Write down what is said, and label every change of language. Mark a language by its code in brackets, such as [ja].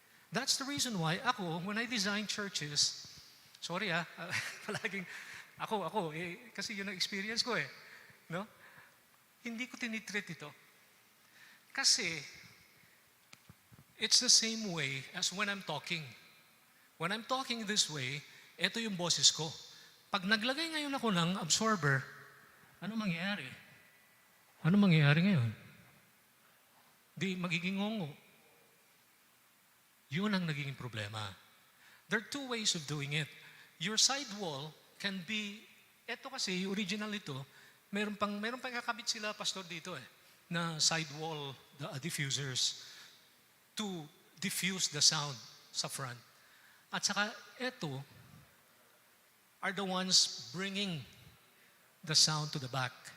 [en] That's the reason why ako, when I design churches, sorry palaging, [tl] kasi yun ang experience ko eh. [en] No? [tl] Hindi ko tinitreat ito. [en] Kasi, it's the same way as when I'm talking. When I'm talking this way, [tl] ito yung boses ko. Pag naglagay ngayon ako ng absorber, ano mangyayari? Ano mangyayari ngayon? Di magiging ngongo. Yun ang nagiging problema. [en] There are two ways of doing it. Your side wall can be, [tl] eto kasi, yung original ito, meron pang kakabit sila, pastor, dito na side wall diffusers [en] to diffuse the sound [tl] sa front. [en] At saka, eto are the ones bringing the sound to the back.